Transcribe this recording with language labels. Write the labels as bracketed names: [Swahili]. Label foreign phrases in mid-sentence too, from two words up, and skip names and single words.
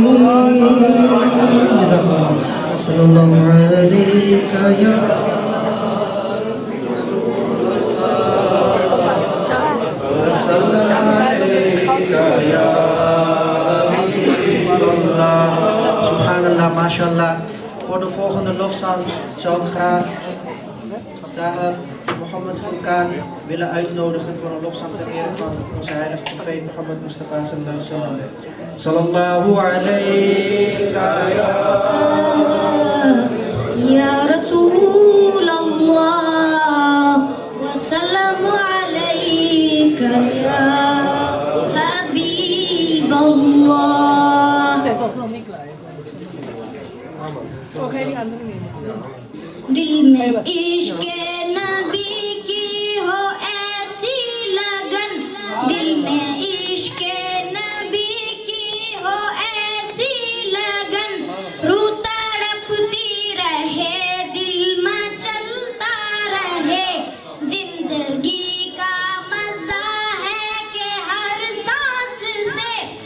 [Arabic] جزاک اللہ، صلی اللہ علیہ یا سبحان الله، ما شاء الله. [Dutch] Voor de volgende lofzang zou ik graag Sahar Mohammed Furqan willen uitnodigen voor een lofzang ter ere van onze heilige profeet Mohammed Mustafa [Arabic] صلى الله عليه و يا رسول الله والسلام عليك يا حبيب الله. [Urdu] دل میں عشق نبی کی ہو ایسی لگن، دل میں عشق نبی کی ہو ایسی لگن، روح تڑپتی رہے دل میں چلتا رہے، زندگی کا مزہ ہے کہ ہر سانس سے،